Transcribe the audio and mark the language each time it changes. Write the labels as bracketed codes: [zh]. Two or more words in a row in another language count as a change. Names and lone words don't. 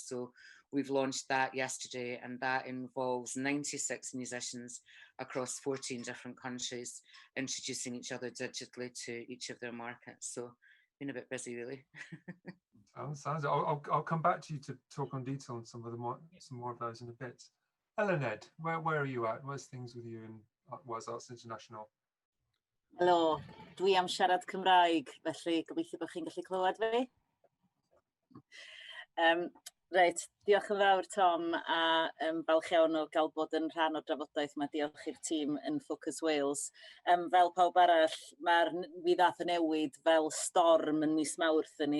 [en] So we've launched that yesterday, and that involves 96 musicians across 14 different countries, introducing each other digitally to each of their markets. So been a bit busy, really. I'll come back to you to talk on detail on some more of those in a bit. Eluned, where are you at? Where's things with you in Wales Arts International? [cy] Helo, dwi am siarad Cymraeg, felly gobeithio bod chi'n gallu clywed fi. Reit, diolch yn fawr Tom, a falch iawn o gael bod yn rhan o'r drafodaeth yma. Diolch i'r tîm yn Focus Wales. Fel pawb arall, mi ddath y newid fel storm yn mis Mawrth ni.